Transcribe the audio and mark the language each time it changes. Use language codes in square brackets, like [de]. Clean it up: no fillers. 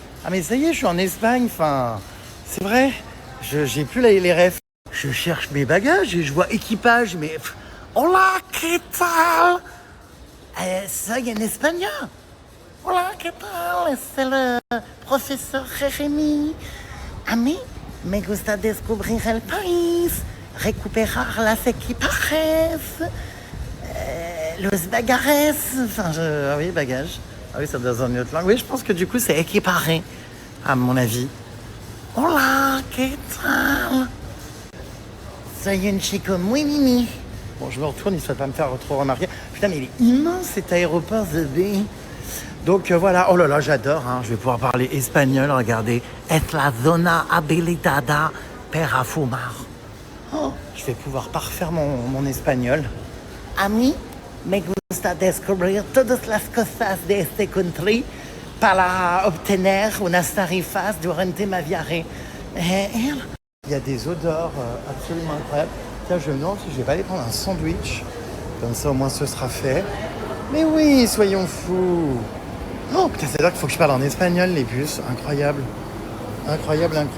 [fr] Ah mais ça y est, je suis en Espagne. Enfin, c'est vrai. J'ai plus les refs. Je cherche mes bagages et je vois équipage, mais [es] hola, ¿qué tal? Soy en espagnol. Hola, ¿qué tal? [fr] C'est le professeur Jérémy. [es] A mí me gusta descubrir el país, recuperar las equipajes, los bagages. [fr] Enfin, ah oui, bagages. Ah oui, ça doit être une autre langue. Oui, je pense que du coup, c'est équiparé, à mon avis. [es] Hola, ¿qué tal? Soy un chico muy mimi. [fr] Bon, je me retourne, histoire de pas me faire trop remarquer. Putain, mais il est immense cet aéroport, The Bay. Donc voilà, oh là là, j'adore, je vais pouvoir parler espagnol, regardez. [es] Es la zona habilitada para fumar. [fr] Oh, je vais pouvoir parfaire mon espagnol. [es] A mí me gusta descubrir todas las cosas de este country para obtener unas tarifas durante ma viaje. [fr] Il y a des odeurs absolument incroyables. Tiens, je me demande si je vais pas aller prendre un sandwich. Comme ça, au moins, ce sera fait. Mais oui, soyons fous. Oh putain, c'est là qu'il faut que je parle en espagnol, les puces. Incroyable. Incroyable.